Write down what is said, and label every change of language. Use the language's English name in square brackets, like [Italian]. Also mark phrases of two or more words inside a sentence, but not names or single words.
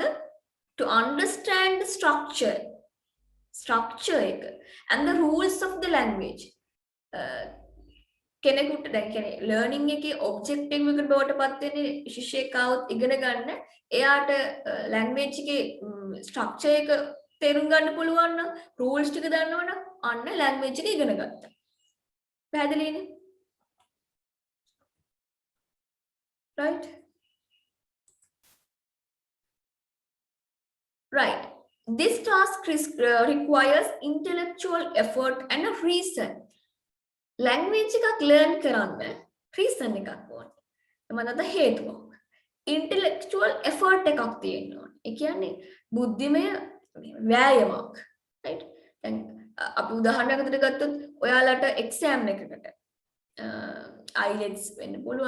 [English] to understand the structure එක and the rules of the language. [Sinhala] කෙනෙකුට දැන් කියන්නේ learning එකේ objective එකට බවට පත් වෙන්නේ ශිෂ්‍යයෙක් ආවොත් ඉගෙන ගන්න එයාට language එකේ structure එක තේරුම් ගන්න පුළුවන් නම් rules ටික දන්නවනම් අන්න language එක ඉගෙන ගත්තා. පැහැදිලිනේ? [English] right? right, this task requires intellectual effort and a reason. [Sinhala] language එකක් learn කරන්න reason එකක් ඕනේ. එමණත හේතුවක්. intellectual effort එකක් තියෙන්න ඕනේ. ඒ කියන්නේ බුද්ධිමය වෑයමක්. right? දැන් අපි උදාහරණයකට ගත්තොත් ඔයාලට exam එකකට IELTS වෙන්න පුළුවන්.